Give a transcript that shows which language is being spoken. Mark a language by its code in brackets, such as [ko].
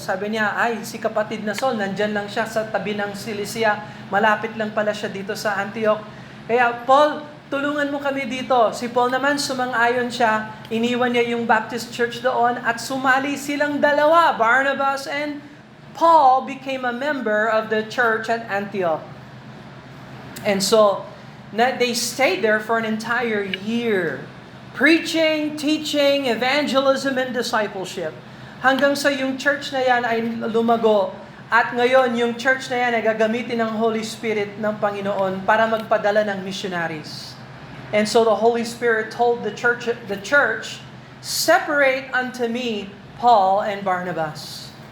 [tl] Sabi niya, si kapatid na Saul, nandyan lang siya sa tabi ng Cilicia. Malapit lang pala siya dito sa Antioch. Kaya Paul, tulungan mo kami dito. Si Paul naman, sumang-ayon siya. Iniwan niya yung Baptist church doon at sumali silang dalawa. [en] Barnabas and Paul became a member of the church at Antioch. And so, they stayed there for an entire year. Preaching, teaching, evangelism, and discipleship. [tl] hanggang sa yung church na yan ay lumago. At ngayon, yung church na yan ay gagamitin ng Holy Spirit ng Panginoon para magpadala ng missionaries. [en] And so the Holy Spirit told the church, separate unto me Paul and Barnabas.